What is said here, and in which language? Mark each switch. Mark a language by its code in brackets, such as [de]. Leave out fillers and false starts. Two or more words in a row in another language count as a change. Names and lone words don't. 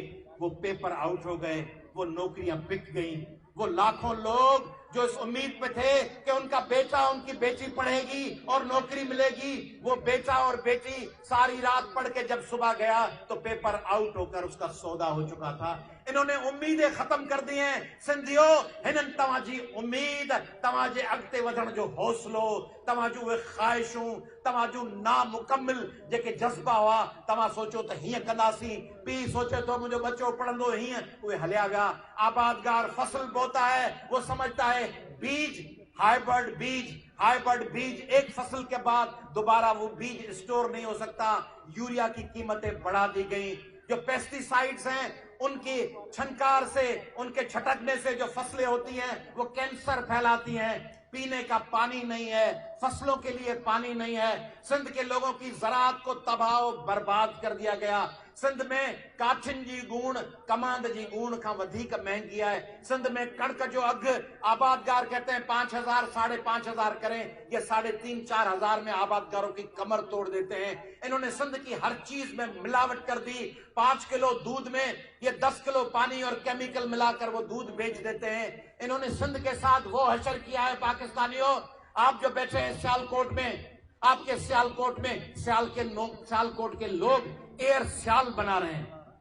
[ur] وہ پیپر آؤٹ ہو گئے، وہ نوکریاں بک گئی. وہ لاکھوں لوگ جو اس امید پہ تھے کہ ان کا بیٹا ان کی بیٹی پڑھے گی اور نوکری ملے گی، وہ بیٹا اور بیٹی ساری رات پڑھ کے جب صبح گیا تو پیپر آؤٹ ہو کر اس کا سودا ہو چکا تھا. انہوں نے امیدیں ختم کر دی ہیں. [sd] सिंधियो, हिनन तव्हांजी उम्मीद, तव्हांजे अॻिते वधण जो हौसलो, तव्हांजूं उहे ख़्वाहिशूं, तव्हांजूं नामुकम्मिल जेके जज़्बा हुआ, तव्हां सोचो त हीअं कंदासीं, पीउ सोचे थो मुंहिंजो बच्चो पढ़ंदो हीअं, उहे हलिया विया। [ur] آبادگار فصل بوتا ہے، وہ سمجھتا ہے بیج، ہائبرڈ بیج ایک فصل کے بعد دوبارہ وہ بیج اسٹور نہیں ہو سکتا. یوریا کی قیمتیں بڑھا دی گئی۔ جو پیسٹیسائیڈز ہیں ان کی چھنکار سے، ان کے چھٹکنے سے جو فصلیں ہوتی ہیں وہ کینسر پھیلاتی ہیں. پینے کا پانی نہیں ہے، فصلوں کے لیے پانی نہیں ہے. سندھ کے لوگوں کی زراعت کو تباہ برباد کر دیا گیا. [sd] सिंध में काठिन जी गुण, कमांद जी गुण खां वधीक महंगी है। [ur] سندھ میں [sd] कणक जो अघ [ur] آبادگار کہتے ہیں 5,000 5,500 کریں، یہ 3,500 4,000 میں آبادگاروں کی کمر توڑ دیتے ہیں. انہوں نے سندھ کی ہر چیز میں ملاوٹ کر دی۔ 5 کلو دودھ میں یہ 10 کلو پانی اور کیمیکل ملا کر وہ دودھ بیچ دیتے ہیں. انہوں نے سندھ کے ساتھ وہ حشر کیا ہے۔ پاکستانیو، آپ جو بیٹھے ہیں سیالکوٹ میں، آپ کے سیالکوٹ میں سیالکوٹ کے لوگ ایئر سیال بنا رہے ہیں.